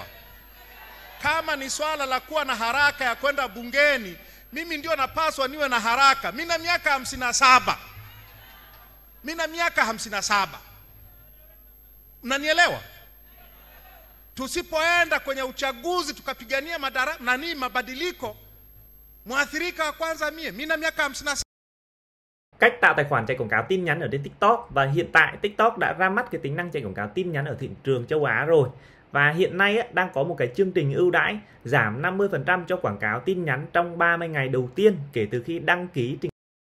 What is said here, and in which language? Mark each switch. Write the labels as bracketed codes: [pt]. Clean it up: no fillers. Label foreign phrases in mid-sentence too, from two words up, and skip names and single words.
[sw] Kama ni swala la kuwa na haraka ya kwenda bungeni, mimi ndio napaswa niwe na haraka. Mimi na miaka 57. Mnanielewa? Tusipoenda kwenye uchaguzi tukapigania mabadiliko, mwathirika wa kwanza mimi na miaka 57. [vi] Cách tạo tài khoản chạy quảng cáo tin nhắn ở trên TikTok. Và hiện tại TikTok đã ra mắt cái tính năng chạy quảng cáo tin nhắn ở thị trường châu Á rồi. Và hiện nay đang có một cái chương trình ưu đãi giảm 50% cho quảng cáo tin nhắn trong 30 ngày đầu tiên kể từ khi đăng ký trình.